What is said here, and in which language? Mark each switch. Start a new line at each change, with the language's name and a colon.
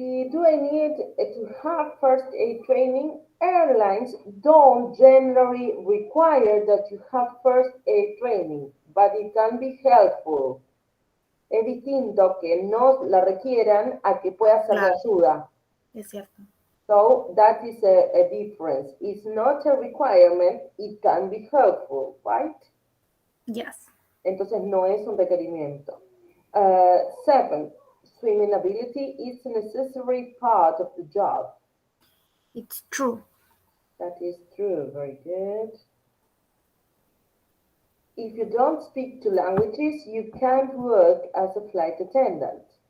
English: do I need to have first aid training? Airlines don't generally require that you have first aid training, but it can be helpful.
Spanish: Es distinto que no la requieran a que pueda ser de claro, ayuda. es cierto.
English: So that is a difference. It's not a requirement, it can be helpful, right? Yes,
Spanish: Entonces no es un requerimiento.
English: Seven, swimming ability is a necessary part of the job. it's true. That is true. Very good. If you don't speak two languages, you can't work as a flight attendant.